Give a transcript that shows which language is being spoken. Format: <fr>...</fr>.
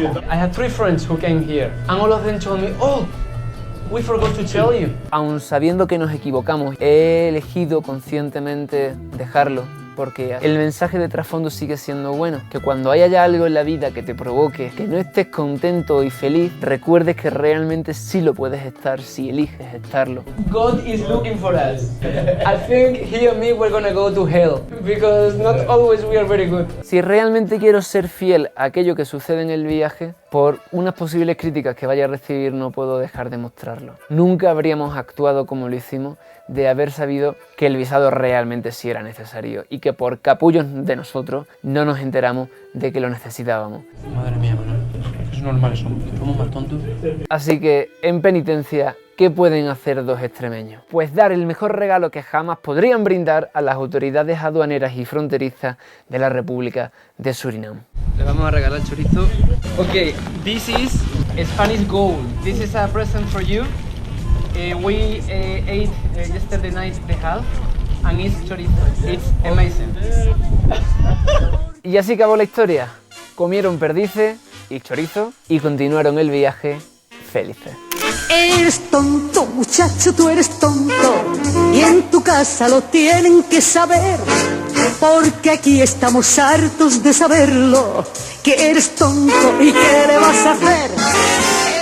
<en>I had 3 friends who came here, and all of them told me, oh, we forgot to tell you.</en> <es>Aun sabiendo que nos equivocamos, he elegido conscientemente dejarlo, porque el mensaje de trasfondo sigue siendo bueno, que cuando haya ya algo en la vida que te provoque, que no estés contento y feliz, recuerdes que realmente sí lo puedes estar si eliges estarlo.</es> <en>God is looking for us. I think he and me we're gonna go to hell, because not always we are very good.</en> <es>Si realmente quiero ser fiel a aquello que sucede en el viaje, por unas posibles críticas que vaya a recibir no puedo dejar de mostrarlo. Nunca habríamos actuado como lo hicimos de haber sabido que el visado realmente sí era necesario y que por capullos de nosotros no nos enteramos de que lo necesitábamos. Madre mía, Manuel, es normal, somos más tontos. Así que, en penitencia, ¿qué pueden hacer 2 extremeños? Pues dar el mejor regalo que jamás podrían brindar a las autoridades aduaneras y fronterizas de la República de Surinam. Le vamos a regalar chorizo.</es> <en>Okay, this is Spanish gold. This is a present for you. We ate yesterday night the half, and it's chorizo. It's amazing.</en> <es>Y así acabó la historia. Comieron perdices y chorizo y continuaron el viaje felices. Eres tonto, muchacho, tú eres tonto. Y en tu casa lo tienen que saber. porque aquí estamos hartos de saberlo, que eres tonto y qué le vas a hacer.</es>